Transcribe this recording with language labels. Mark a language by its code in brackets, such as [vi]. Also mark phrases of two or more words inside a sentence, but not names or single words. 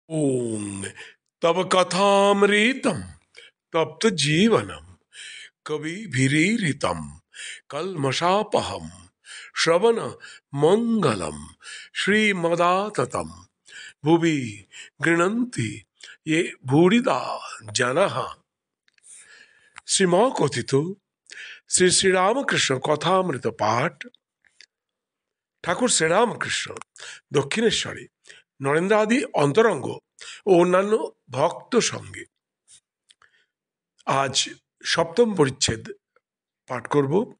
[sa] ओम तव कथामृतम तप्त जीवनम कविभिरीरितम कल्मषापहम श्रवण मंगलम श्रीमदाततम भुवि गृह्णन्ति ये भूरिदा जनः। [bn] শ্রীমা কথিত শ্রী শ্রীরামকৃষ্ণ কথামৃত পাঠ। ঠাকুর শ্রীরামকৃষ্ণ দক্ষিণেশ্বরে নরেন্দ্রাদি অন্তরঙ্গ ও অন্যান্য ভক্ত সঙ্গে আজ সপ্তম পরিচ্ছেদ পাঠ করব।